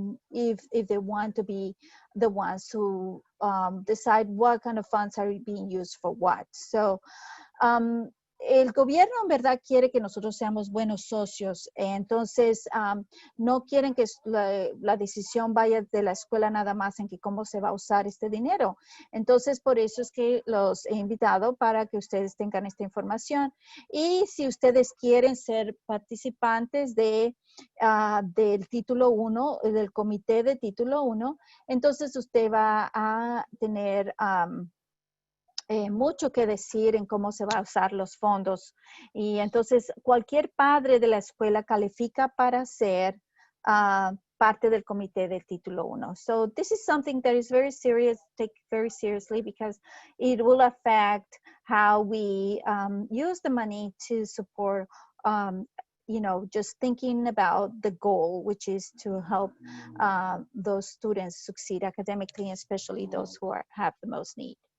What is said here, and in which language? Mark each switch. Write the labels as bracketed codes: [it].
[en] If they want to be the ones who decide what kind of funds are being used for what. [es] So el gobierno en verdad quiere que nosotros seamos buenos socios, entonces no quieren que la decisión vaya de la escuela nada más en que cómo se va a usar este dinero. Entonces por eso es que los he invitado para que ustedes tengan esta información y si ustedes quieren ser participantes del título 1, del comité de título 1, entonces usted va a tener mucho que decir en cómo se va a usar los fondos. Y entonces cualquier padre de la escuela califica para ser parte del comité del título 1. [en] So this is something that is very serious, take very seriously because it will affect how we use the money to support just thinking about the goal, which is to help those students succeed academically, especially those who have the most need.